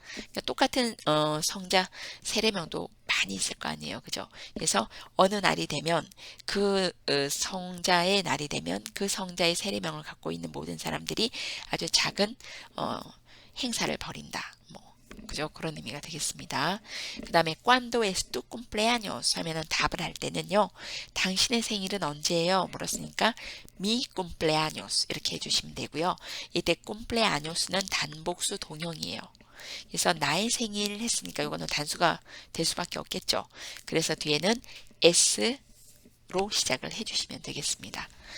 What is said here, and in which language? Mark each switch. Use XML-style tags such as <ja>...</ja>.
<ko>그러니까 똑같은 성자 세례명도 많이 있을 거 아니에요, 그죠? 그래서 어느 날이 되면 그 성자의 날이 되면 그 성자의 세례명을 갖고 있는 모든 사람들이 아주 작은 행사를 벌인다. 그죠? 그런 의미가 되겠습니다. 그 다음에</ko> <es>¿Cuándo es tu cumpleaños?</es> <ko>하면은 답을 할 때는요. 당신의 생일은 언제예요? 물었으니까</ko> <es>mi cumpleaños</es> <ko>이렇게 해주시면 되고요. 이때 cumpleaños는 단복수 동형이에요. 그래서 나의 생일 했으니까 이거는 단수가 될 수밖에 없겠죠. 그래서 뒤에는 s로 시작을 해주시면 되겠습니다.</ko>